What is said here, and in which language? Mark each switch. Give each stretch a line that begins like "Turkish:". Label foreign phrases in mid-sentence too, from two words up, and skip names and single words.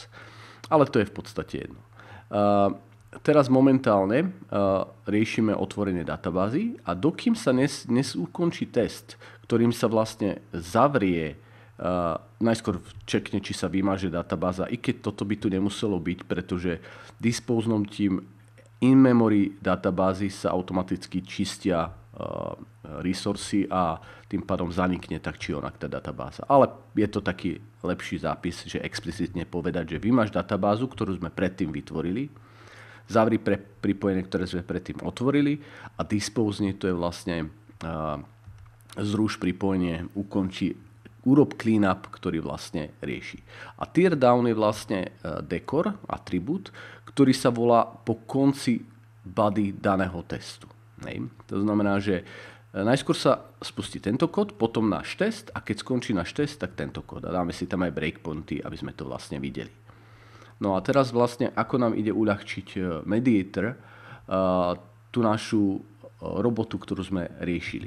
Slovak: Ale to je v podstate jedno. Teraz momentálne riešime otvorenie databázy a dokým sa ukončí test, ktorým sa vlastne zavrie, najskôr čekne, či sa vymaže databáza, i keď toto by tu nemuselo byť, pretože dispoznutím in-memory databázy sa automaticky čistia resursy a tým pádom zanikne tak či onak tá databáza. Ale je to taký lepší zápis, že explicitne povedať, že vymaž databázu, ktorú sme predtým vytvorili, zavri pripojenie, ktoré sme predtým otvorili a dispose, to je vlastne zruš pripojenie, urob cleanup, ktorý vlastne rieši. A
English: tear down
Slovak: je vlastne dekor, atribút, ktorý sa volá po konci body daného testu. Hej. To znamená, že najskôr sa spustí tento kód, potom náš test a keď skončí náš test, tak tento kód. A dáme si tam aj breakpointy, aby sme to vlastne videli. No a teraz vlastne, ako nám ide uľahčiť Mediator tú našu robotu, ktorú sme riešili.